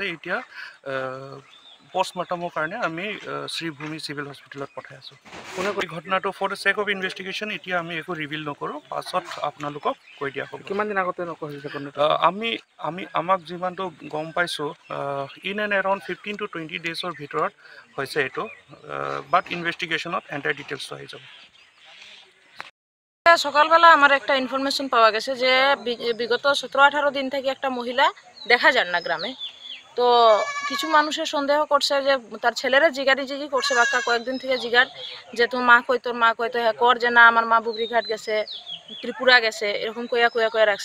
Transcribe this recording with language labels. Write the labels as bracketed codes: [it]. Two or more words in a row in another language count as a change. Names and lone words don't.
[as] এতিয়া পোষ্টমৰ্টমৰ কাৰণে আমি শ্ৰীভূমি চিভিল হস্পিটেলত পঠাই আছোঁ। এই ঘটনাটো [en] for the check of investigation [as] এতিয়া আমি একো ৰিভিল নকৰোঁ, পাছত আপোনালোকক কৈ দিয়া হ'ব। কিমান দিন আগতে নকৈছে? আমাক যিমানটো গম পাইছোঁ [en] in and around 15 to 20 days [as] ৰ ভিতৰত হৈছে এইটো, বাট ইনভেষ্টিগেশ্যনত [en] entire detailsটো [as] আহি যাব। [bn] সকালবেলা আমার একটা ইনফরমেশন পাওয়া গেছে যে বিগত 17-18 দিন থেকে একটা মহিলা দেখা যান না গ্রামে। তো কিছু মানুষের সন্দেহ করছে যে তার ছেলেরা জিগারি করছে, বাক্কা কয়েকদিন থেকে জিগার যে তোর মা কই তো হ্যাঁ কর, যে না আমার মা বুবরিঘাট গেছে, ত্রিপুরা গেছে, এরকম কয়া রাখছে।